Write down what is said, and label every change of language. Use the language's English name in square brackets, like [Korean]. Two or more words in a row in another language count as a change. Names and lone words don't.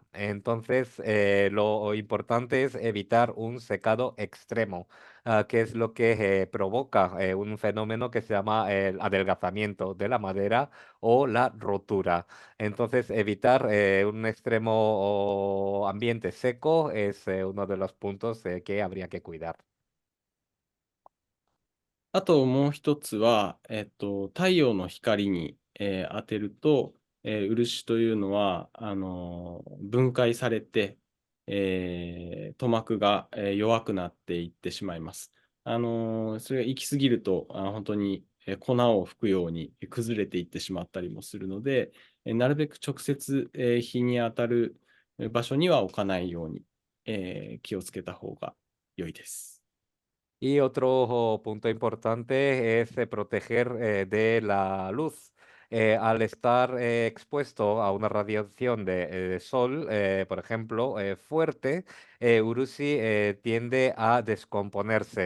[Spanish] Entonces, lo importante es evitar un secado extremo, que es lo que provoca un fenómeno que se llama el adelgazamiento de la madera o la rotura. Entonces, evitar un extremo ambiente seco es uno de los puntos que habría que cuidar. [Japanese] あともう一つは、太陽の光に、当てると、漆というのは、分解されて、塗膜が、弱くなっていってしまいます。それが行き過ぎると、本当に、粉を吹くように崩れていってしまったりもするので、なるべく直接、日に当たる場所には置かないように、気をつけた方が良いです。 [Spanish] Y otro punto importante es proteger de la luz. Al estar expuesto a una radiación de sol, por ejemplo, fuerte, Urushi tiende a descomponerse.